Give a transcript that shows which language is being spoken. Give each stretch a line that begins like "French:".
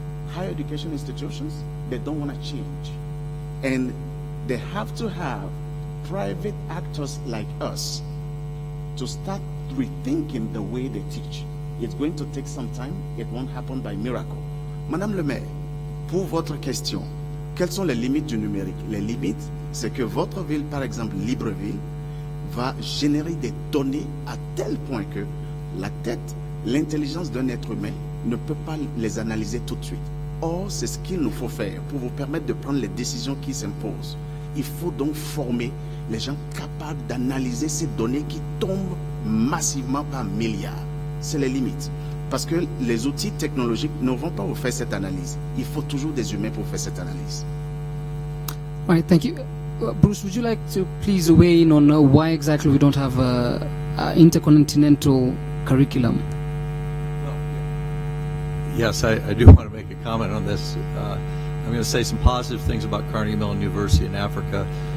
English: Higher education institutions, they don't want to change. And they have to have private actors like us to start rethinking the way they teach. It's going to take some time. It won't happen by miracle.
French: Madame le maire, pour votre question, quelles sont les limites du numérique? Les limites, c'est que votre ville, par exemple Libreville, va générer des données à tel point que la tête, l'intelligence d'un être humain ne peut pas les analyser tout de suite. Or, c'est ce qu'il nous faut faire pour vous permettre de prendre les décisions qui s'imposent. Il faut donc former les gens capables d'analyser ces données qui tombent massivement par milliards. C'est les limites. Parce que les outils technologiques ne vont pas vous faire cette analyse. Il faut toujours des humains pour faire cette analyse.
English: All right, thank you. Bruce, would you like to please weigh in on why exactly we don't have an intercontinental curriculum? Yes, I do want to make a comment on this. I'm going to say some positive things about Carnegie Mellon University in Africa.